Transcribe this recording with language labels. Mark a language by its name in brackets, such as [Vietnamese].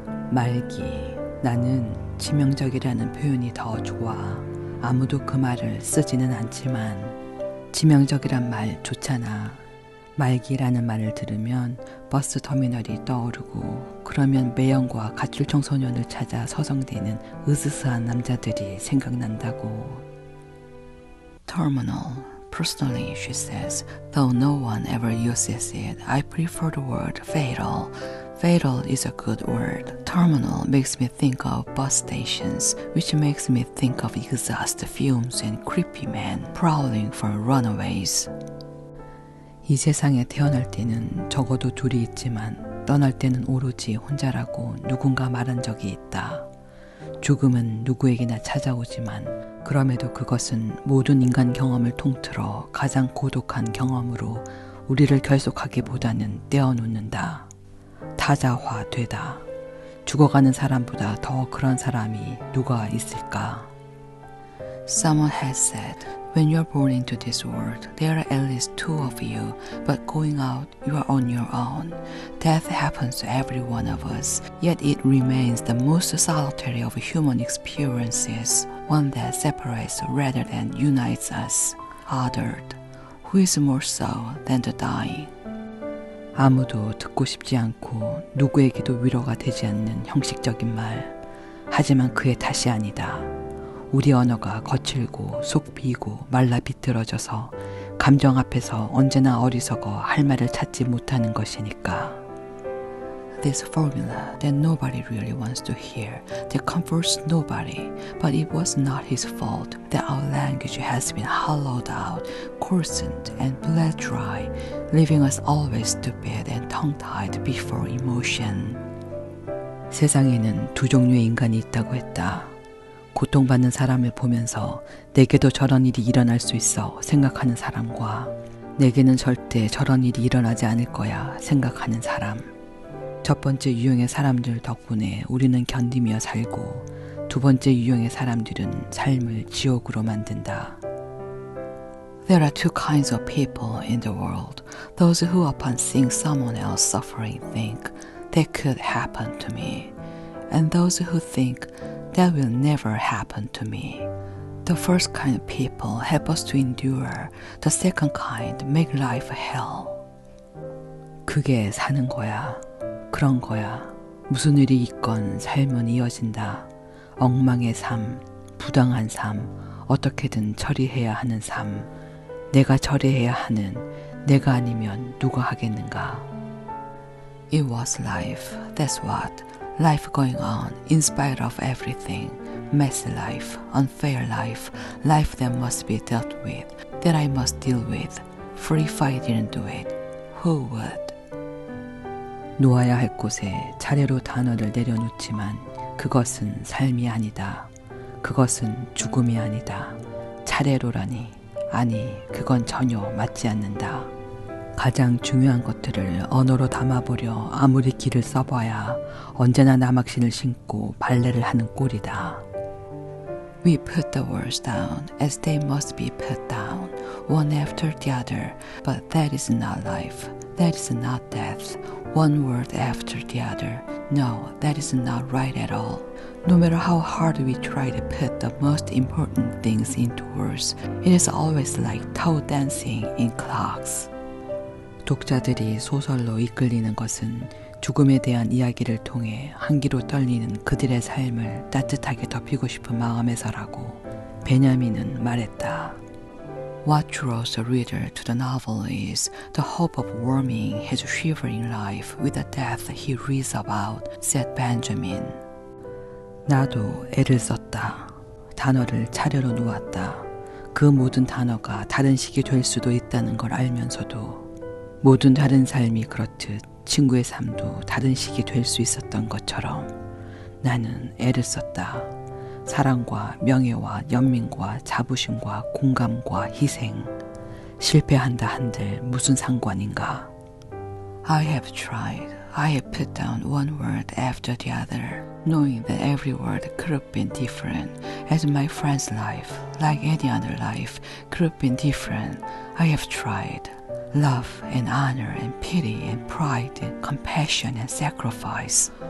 [Korean] 말기. 나는 치명적이라는 표현이 더 좋아. 아무도 그 말을 쓰지는 않지만 치명적이란 말 좋잖아. 말기라는 말을 들으면 버스 터미널이 떠오르고 그러면 매형과 가출 청소년을 찾아 서성대는 으스스한 남자들이 생각난다고. [English] Terminal. Personally, she says, though no one ever uses it, I prefer the word fatal. Fatal is a good word. Terminal makes me think of bus stations, which makes me think of exhaust fumes and creepy men prowling for runaways. [Korean] 이 세상에 태어날 때는 적어도 둘이 있지만 떠날 때는 오로지 혼자라고 누군가 말한 적이 있다. 죽음은 누구에게나 찾아오지만 그럼에도 그것은 모든 인간 경험을 통틀어 가장 고독한 경험으로 우리를 결속하기보다는 떼어놓는다. 타자화되다. 죽어가는 사람보다 더 그런 사람이 누가 있을까? [English] Someone has said, when you're born into this world, there are at least two of you, but going out, you are on your own. Death happens to every one of us, yet it remains the most solitary of human experiences, one that separates rather than unites us. Othered, who is more so than the dying? [Korean] 아무도 듣고 싶지 않고 누구에게도 위로가 되지 않는 형식적인 말. 하지만 그의 탓이 아니다. 우리 언어가 거칠고 속 비고 말라 비틀어져서 감정 앞에서 언제나 어리석어 할 말을 찾지 못하는 것이니까. [English] This formula that nobody really wants to hear, that comforts nobody, but it was not his fault that our language has been hollowed out, coarsened and bled dry, leaving us always stupid and tongue-tied before emotion. [Korean] 세상에는 두 종류의 인간이 있다고 했다. 고통받는 사람을 보면서 내게도 저런 일이 일어날 수 있어 생각하는 사람과 내게는 절대 저런 일이 일어나지 않을 거야 생각하는 사람. 첫 번째 유형의 사람들 덕분에 우리는 견디며 살고 두 번째 유형의 사람들은 삶을 지옥으로 만든다. [English] There are two kinds of people in the world. Those who upon seeing someone else suffering think that could happen to me. And those who think that will never happen to me. The first kind of people help us to endure. The second kind make life hell. [Korean] 그게 사는 거야. 그런 거야. 무슨 일이 있건 삶은 이어진다. 엉망의 삶, 부당한 삶, 어떻게든 처리해야 하는 삶, 내가 처리해야 하는, 내가 아니면 누가 하겠는가. [English] It was life, that's what. Life going on in spite of everything. Messy life, unfair life, life that must be dealt with, that I must deal with. For if I didn't do it, who would? [Korean] 놓아야 할 곳에 차례로 단어를 내려놓지만 그것은 삶이 아니다. 그것은 죽음이 아니다. 차례로라니. 아니, 그건 전혀 맞지 않는다. 가장 중요한 것들을 언어로 담아보려 아무리 길을 써봐야 언제나 나막신을 신고 발레를 하는 꼴이다. [English] We put the words down as they must be put down, one after the other, but that is not life, that is not death, one word after the other. No, that is not right at all. No matter how hard we try to put the most important things into words, it is always like toe dancing in clocks. [Korean] 독자들이 소설로 이끌리는 것은 죽음에 대한 이야기를 통해 한기로 떨리는 그들의 삶을 따뜻하게 덮이고 싶은 마음에서라고 베냐민은 말했다. [English] What draws the reader to the novel is the hope of warming his shivering life with the death he reads about, said Benjamin. [Korean] 나도 애를 썼다. 단어를 차례로 놓았다. 그 모든 단어가 다른 식이 될 수도 있다는 걸 알면서도 모든 다른 삶이 그렇듯 친구의 삶도 다른 식이 될 수 있었던 것처럼 나는 애를 썼다. 사랑과 명예와 연민과 자부심과 공감과 희생. 실패한다 한들 무슨 상관인가. [English] I have tried. I have put down one word after the other, knowing that every word could have been different, as my friend's life, like any other life, could have been different. I have tried. Love and honor and pity and pride and compassion and sacrifice.